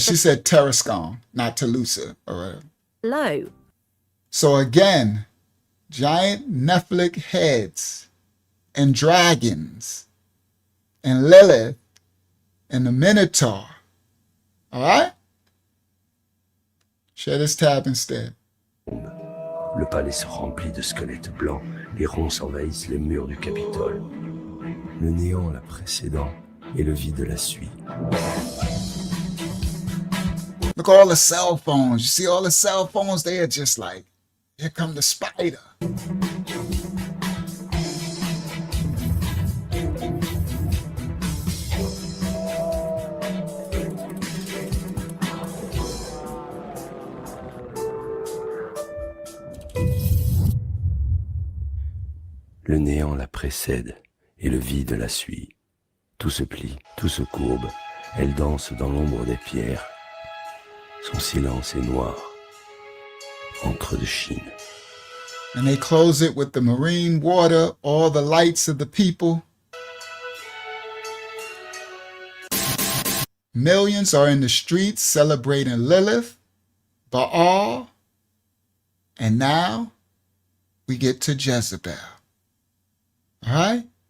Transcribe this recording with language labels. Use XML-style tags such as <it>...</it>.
<en>She said Tarascon, not Toulouse. All right. Below. So again, giant Nephilic heads and dragons and Lilith and the Minotaur. All right? Share this tab instead.</en> <fr>Le palais se remplit de squelettes blancs, les ronces envahissent les murs du Capitole. Le néant la précédant et le vide la suit.</fr> <en>Look at all the cell phones. You see all the cell phones? They are just like, here come the spider.</en> <fr>Le néant la précède et le vide la suit. Tout se plie, tout se courbe, elle danse dans l'ombre des pierres. Son silence est noir, encre de Chine.</fr> <en>And they close it with the marine water, all the lights of the people. Millions are in the streets celebrating Lilith, Baal, and now we get to Jezebel. All right?</en>